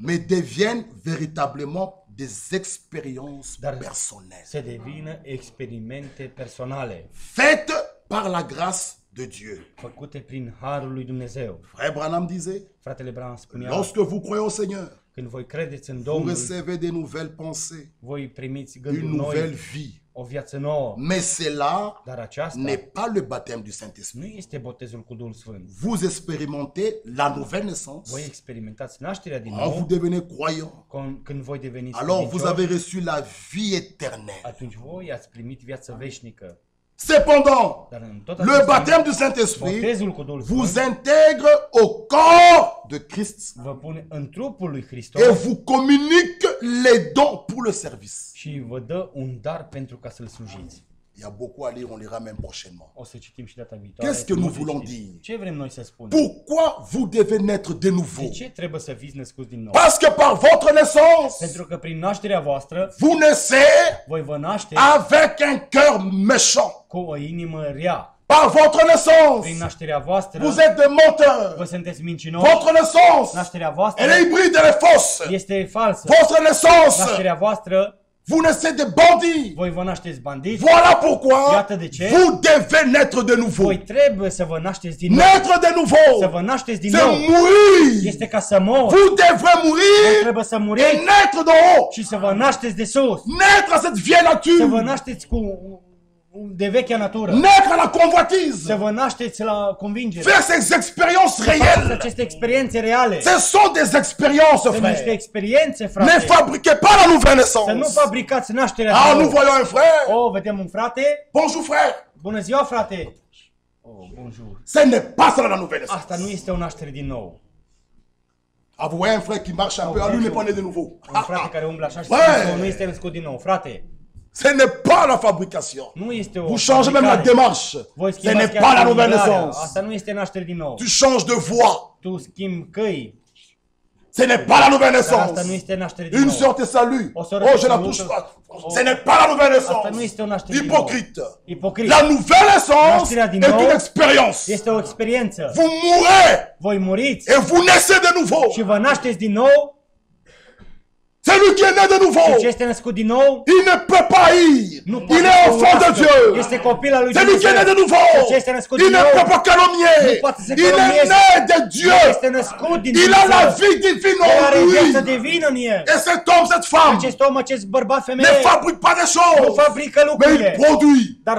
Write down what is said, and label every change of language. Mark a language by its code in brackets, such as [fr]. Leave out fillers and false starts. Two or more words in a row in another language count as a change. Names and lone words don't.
[fr] Mais deviennent véritablement des expériences [ro] Dar [fr] personnelles. [ro] să devină experimente personale, [fr] Faites par la grâce de Dieu. [ro] făcute prin harul lui Dumnezeu. [fr] Frère Branham disait, [ro] Fratele Branham spunea, [fr] lorsque vous croyez au Seigneur, [ro] când voi credeți în [fr] vous [ro] Domnul, [fr] recevez des nouvelles pensées, [ro] voi primiți [fr] une [ro] gânduri [fr] nouvelle [ro] noi, [fr] vie. [ro] o viață nouă. [fr] Mais cela [ro] Dar aceasta [fr] n'est pas le baptême du Saint-Esprit. [ro] nu este botezul cu Duhul Sfânt. [fr] Vous expérimentez la nouvelle naissance [ro] Voi experimentați nașterea din [fr] quand vous [ro] nou, [fr] devenez croyant. [ro] când voi deveniți [fr] Alors vous [ro] credincioși, [fr] avez reçu la vie éternelle. [ro] atunci voi ați primit viață veșnică. [fr] Cependant, [ro] Dar în tot [fr] le [ro] acest [fr] baptême [ro] timp, [fr] du Saint-Esprit [ro] botezul cu Duhul [fr] vous [ro] Sfânt [fr] intègre au corps de Christ [ro] vă pune în trupul lui [fr] et [ro] Hristos [fr] vous communique les dons pour le service. [ro] și vă dă un dar pentru ca să-L slujiți. [fr] Il y a beaucoup à lire, on lira même prochainement. [ro] O să citim și data viitoare. [fr] Qu'est-ce que nous [ro] Multe [fr] voulons [ro] citim. [fr] dire? [ro] Ce vrem noi să spunem? [fr] Pourquoi vous devez naître de [ro] De [fr] nouveau? [ro] ce trebuie să fiți născuți din nou? [fr] Parce que par votre naissance, [ro] Pentru că prin nașterea voastră, [fr] vous naissez [ro] voi vă nașteți [fr] avec un cœur méchant. [ro] cu o inimă rea. [fr] Par votre [ro] Prin [fr] naissance, [ro] nașterea voastră, [fr] vous êtes des menteurs. [ro] vă sunteți mincinoși. [fr] Votre naissance, [ro] Nașterea voastră [fr] elle est hybride, elle est fausse. [ro] este falsă. [fr] Votre naissance, [ro] Nașterea voastră, [fr] vous naissez des bandits. [ro] voi vă nașteți bandiți. [fr] Voilà pourquoi [ro] Iată de ce. [fr] vous devez naître de nouveau. [ro] Voi trebuie să vă nașteți din nou. [fr] Naître de [ro] Să [fr] nouveau, [ro] vă nașteți din [fr] c'est [ro] nou. [fr] mourir. [ro] Este ca să mor. [fr] Vous devrez [ro] Voi [fr] mourir [ro] trebuie să [fr] et [ro] muriți [fr] naître d'en haut. [ro] și să vă nașteți de sus. [fr] Naître à cette vieille [ro] Să vă [fr] nature. [ro] nașteți de vechea natură. [fr] Naître à la [ro] Să [fr] convoitise. [ro] vă nașteți la convingere. [fr] Faire ces expériences [ro] Să faceți [fr] réelles. [ro] aceste experiențe reale. [fr] Ce sont des expériences, [ro] Sunt niște [fr] frère. [ro] experiențe, [fr] Ne [ro] frate. [fr] fabriquez pas la nouvelle [ro] Să nu [fr] naissance. [ro] fabricați nașterea [fr] Ah, [ro] din [fr] nous [ro] nou. [fr] voyons un frère. [ro] Oh, vedem un frate. [fr] Bonjour, frère. [ro] Bună ziua, frate. [fr] Oh, bonjour. Ce n'est pas ça la nouvelle naissance. [ro] Asta nu este o naștere din nou. [fr] Ah, vous voyez un frère qui marche un peu. Ah, lui n'est pas né de nouveau. [ro] Un frate care umblă așa și [fr] Ouais. [ro] spune că nu este născut din nou. Frate, [fr] Ce n'est pas la fabrication. [ro] nu este o [fr] Vous changez même la [ro] fabricare. [fr] démarche. [ro] Voi [fr] Ce [ro] schimbați [fr] n'est [ro] chiar [fr] pas la [ro] și [fr] nouvelle [ro] umblarea. [fr] naissance. [ro] Asta nu este naștere din nou. [fr] Tu changes de voix. [ro] Tu schimbi căi. [fr] Ce n'est pas la nouvelle [ro] Dar asta [fr] naissance. [ro] nu este naștere din [fr] Une [ro] nou. [fr] sœur te salue. [ro] O soră [fr] Oh, [ro] te [fr] je la [ro] salută. [fr] touche pas. Ce n'est pas la nouvelle [ro] Asta nu este o [fr] naissance. [ro] naștere din nou. [fr] Hypocrite. [ro] Ipocrit. [fr] La nouvelle naissance [ro] Nașterea din [fr] est [ro] nou [fr] une expérience. [ro] este o experiență. [fr] Vous mourrez [ro] Voi muriți [fr] et vous naissez de nouveau. [ro] și vă nașteți din nou. [fr] Celui qui est né de nouveau, [ro] Ce este născut din nou, [fr] il ne peut pas haïr. [ro] nu [fr] Il [ro] poate [fr] est [ro] să [fr] enfant de [ro] urască. [fr] Dieu. [ro] Este copil al lui [fr] Celui qui est né de [ro] Dumnezeu. [fr] nouveau, [ro] Ce este născut [fr] il [ro] din [fr] ne [ro] nou, [fr] peut pas calomnier. [ro] nu poate să [fr] Il est [ro] calomnieze. [fr] né de Dieu. [ro] Este născut din [fr] Il a la [ro] Dumnezeu. [fr] vie divine [ro] El are [fr] en [ro] viața [fr] lui. [ro] divină în el. [fr] Et cet homme, cette femme, [ro] Acest om, acest bărbat, [fr] ne [ro] femeie, [fr] fabrique pas des [ro] nu [fr] choses, [ro] fabrică [fr] mais [ro] lucrurile, [fr] il produit. [ro] dar